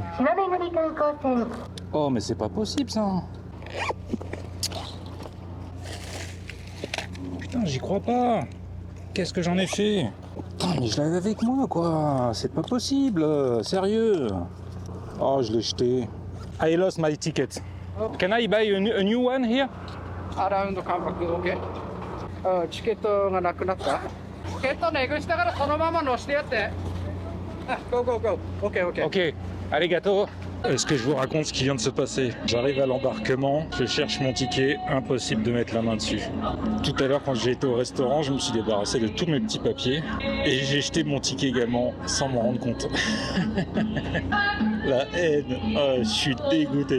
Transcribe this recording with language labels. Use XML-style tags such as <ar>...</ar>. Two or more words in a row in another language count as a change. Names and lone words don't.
<fr>Oh, mais c'est pas possible ça. Putain, j'y crois pas. Qu'est-ce que j'en ai fait? Putain, mais je l'avais avec moi, quoi. C'est pas possible. Sérieux. Oh, je l'ai jeté.</fr> <en>I lost my ticket. Can I buy a new one here? Around the compact, okay.</en> <ja>チケットがなくなった。チケットネグしたからそのまま乗してやって。</ja> <en>Go, go, go. Ok, ok. Ok, arigato.</en> <fr>Est-ce que je vous raconte ce qui vient de se passer? J'arrive à l'embarquement, je cherche mon ticket, impossible de mettre la main dessus. Tout à l'heure, quand j'ai été au restaurant, je me suis débarrassé de tous mes petits papiers et j'ai jeté mon ticket également sans m'en rendre compte. La haine, oh, je suis dégoûté.</fr>